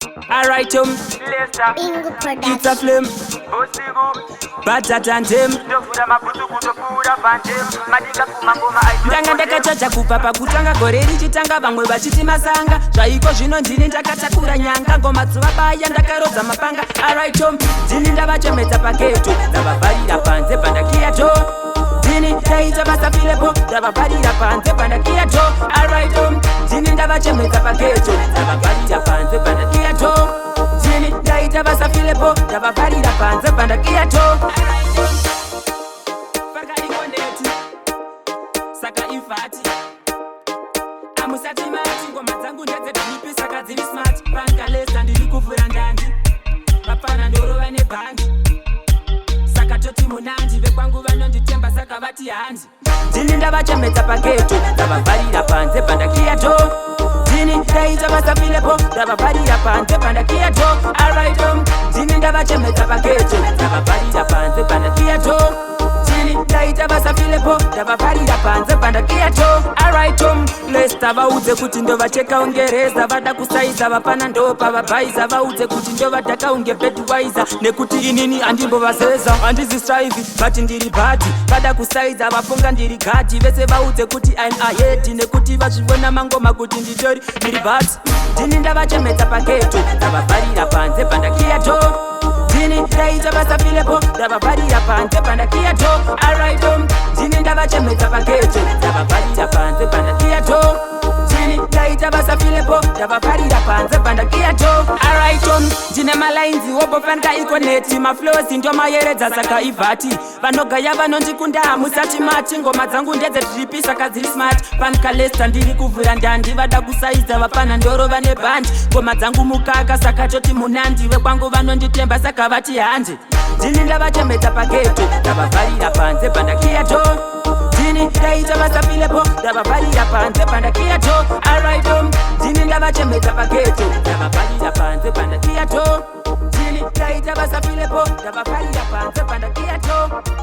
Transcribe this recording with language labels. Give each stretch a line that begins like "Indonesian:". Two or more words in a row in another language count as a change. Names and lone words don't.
English: All right, um, Bingo Production. it's a flame. But that and him.
Shona: Ndanga ndakachacha kubva pakutanga gore richitanga, vamwe vachiti masanga. Zvaiko zvino ndini ndakatakura nyanga, ngoma dzovabaya ndakarodza mapanga.
English: All right,
Shona: um, ndini ndavachemedza pageto, ndavavharira panze pandakiya to. Ndini ndaita basa filepo, ndavavharira panze pandakiya to.
English: All right,
Shona: um, ndini ndavachemedza pageto, ndavavharira panze pandakiya to. Ndini ndaita basa filepo, ndavavharira panze pandakiya to. Saka ifati. Amusati mati, ngoma dzangu ndedze dhipi, saka dziri smart. Panga lesa ndiri kuvhura ndandi. Vapana ndorova nebhandi. Saka toti munandi, vekwangu vanonditemba, saka vati handi. Ndini ndavachemedza pageto, ndavavharira panze pandakiya to. Ndini ndaita basa filepo, ndavavharira panze pandakiya to.
English: All right,
Shona: um, ndini ndavachemedza pageto, ndavavharira panze pandakiya to. Ndini ndaita basa filepo, ndavavharira panze pandakiya to.
English: All right,
Shona: um, Lesta vaudze kuti ndovacheka unge reza, vada kusaidza vapana ndopa vabhaiza, vaudze kuti ndovadhaka unge Budweiser, nekuti inini handimbovazeza. Handizi strive, but ndiri bad. Vada kusaidza vafunga ndiri gadhi, vese vaudze kuti
English: I'm ahead,
Shona: nekuti vazvivona mangoma kuti nditori ndiri bad. Ndini ndavachemedza pageto, ndavavharira panze pandakiya to. Ndini ndaita basa filepo, ndavavharira panze pandakiya to.
English: All right,
Shona: um, ndini ndavachemedza pageto, ndavavharira panze pandakiya to. Ndini ndaita basa filepo, ndavavharira panze pandakiya to.
English: All right,
Shona: um, ndine malainzi wobofanika ikoneti, maflows ndomayeredza saka ivhati. Vanogaya vanondikunda hamusati mati, ngoma dzangu ndedze dripi saka dziri smart. Panika Lesta ndiri kuvhura ndandi, vada kusaidza vapana ndoro vane bhandi. Ngoma dzangu mukaka saka toti munandi, vekwangu vanonditemba saka vati handi. Ndini ndavachemedza pageto, ndavavharira panze pandakiya to. Ndini ndaita basa filepo, ndavavharira panze pandakiya to.
English: All right,
Shona: um, ndini ndavachemedza pageto, ndavavharira panze pandakiya to. Ndini ndaita basa filepo, ndavavharira panze pandakiya to.